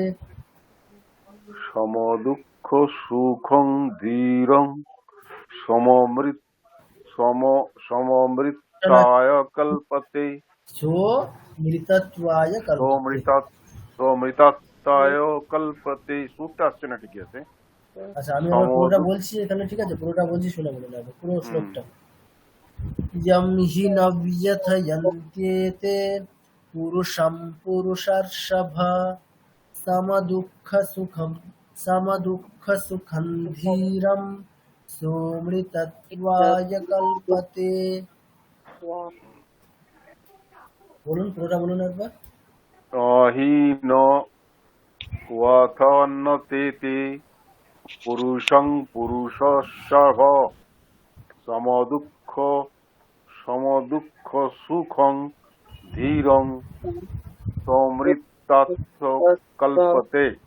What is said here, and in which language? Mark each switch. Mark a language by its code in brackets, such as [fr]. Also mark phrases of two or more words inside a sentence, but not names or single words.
[sa] সম দুঃখ সুখং ধীরং সমমৃতায় কল্পতে। সৌমৃতত্বায় কল্পতে। সমৃতাত্তায় কল্পতে। [bn] সুরটা আসছে না ঠিকই আছে। আচ্ছা, আমি আবার পুরোটা বলছি এখানে, ঠিক আছে? পুরোটা বলছি, শুনে বলে নেবে পুরো শ্লোকটা। [sa] यं हि न व्यथयन्त्येते पुरुषं पुरुषर्षभ समदुःखसुखं धीरं सौमृतत्वाय कल्पते। [bn] বলুন, পুরোটা বলুন একবার। [sa] হি ন ওয়াথন্নতেতে পুরুষং পুরুষস্যভ সমদুঃখ সুখং ধীরং সমৃতাত্থ কল্পতে।